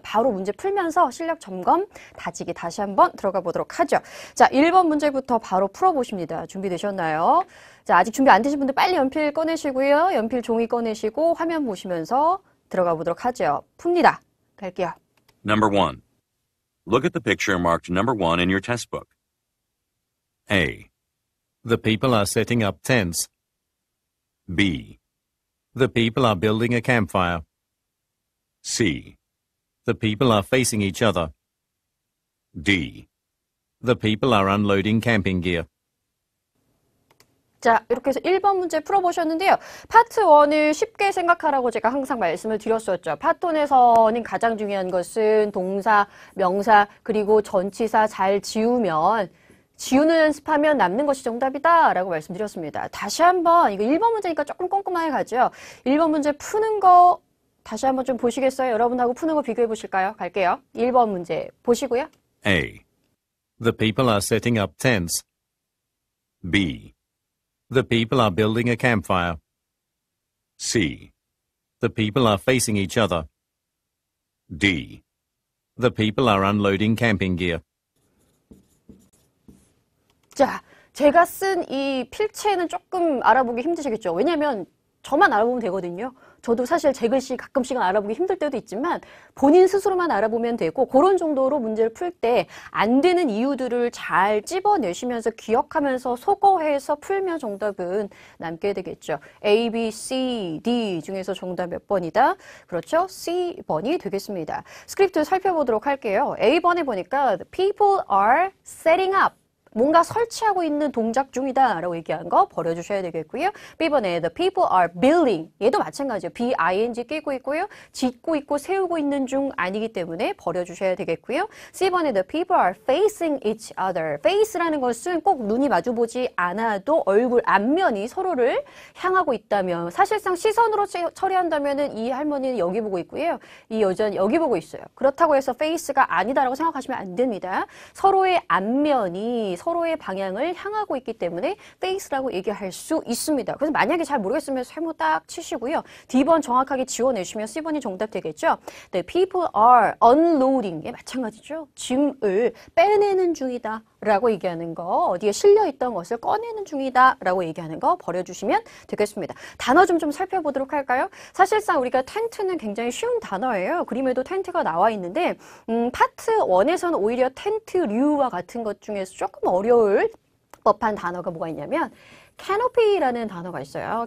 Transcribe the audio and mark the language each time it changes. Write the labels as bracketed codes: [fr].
[ko] 바로 문제 풀면서 실력 점검 다지기 다시 한번 들어가 보도록 하죠. 자, 1번 문제부터 바로 풀어보십니다. 준비되셨나요? 자, 아직 준비 안 되신 분들 빨리 연필 꺼내시고요. 연필 종이 꺼내시고 화면 보시면서 들어가 보도록 하죠. 풉니다. 갈게요. [en] Number 1. Look at the picture marked number 1 in your test book. A. The people are setting up tents. B. The people are building a campfire. C. The people are facing each other. D. The people are unloading camping gear. [ko] 자, 이렇게 해서 1번 문제 풀어보셨는데요. 파트 1을 쉽게 생각하라고 제가 항상 말씀을 드렸었죠. 파트 1에서는 가장 중요한 것은 동사, 명사, 그리고 전치사 잘 지우면 지우는 연습하면 남는 것이 정답이다 라고 말씀드렸습니다. 다시 한번 이거 1번 문제니까 조금 꼼꼼하게 가죠. 1번 문제 푸는 거 다시 한번 좀 보시겠어요? 여러분하고 푸는 거 비교해 보실까요? 갈게요. 1번 문제 보시고요. [en] A. The people are setting up tents. B. The people are building a campfire. C. The people are facing each other. D. The people are unloading camping gear. [ko] 자, 제가 쓴 이 필체는 조금 알아보기 힘드시겠죠? 왜냐면 저만 알아보면 되거든요. 저도 사실 제 글씨 가끔씩은 알아보기 힘들 때도 있지만 본인 스스로만 알아보면 되고 그런 정도로 문제를 풀 때 안 되는 이유들을 잘 찝어내시면서 기억하면서 소거해서 풀면 정답은 남게 되겠죠. A, B, C, D 중에서 정답 몇 번이다? 그렇죠? C번이 되겠습니다. 스크립트 살펴보도록 할게요. A번에 보니까 [en] The people are setting up. [ko] 뭔가 설치하고 있는 동작 중이다 라고 얘기한 거 버려주셔야 되겠고요. B번에 [en] the people are building [ko] 얘도 마찬가지죠. B-I-N-G 끼고 있고요. 짓고 있고 세우고 있는 중 아니기 때문에 버려주셔야 되겠고요. C번에 [en] the people are facing each other [ko] face라는 것은 꼭 눈이 마주보지 않아도 얼굴 앞면이 서로를 향하고 있다면 사실상 시선으로 처리한다면 이 할머니는 여기 보고 있고요. 이 여자는 여기 보고 있어요. 그렇다고 해서 face가 아니다라고 생각하시면 안 됩니다. 서로의 앞면이 서로의 방향을 향하고 있기 때문에 face라고 얘기할 수 있습니다. 그래서 만약에 잘 모르겠으면 세모 딱 치시고요. D번 정확하게 지워내시면 C번이 정답 되겠죠. [en] The people are unloading. [ko] 예, 마찬가지죠. 짐을 빼내는 중이다 라고 얘기하는 거 어디에 실려있던 것을 꺼내는 중이다 라고 얘기하는 거 버려주시면 되겠습니다. 단어 좀 살펴보도록 할까요? 사실상 우리가 텐트는 굉장히 쉬운 단어예요. 그림에도 텐트가 나와 있는데 파트 1에서는 오히려 텐트류와 같은 것 중에서 조금 어려울 법한 단어가 뭐가 있냐면 캐노피라는 단어가 있어요.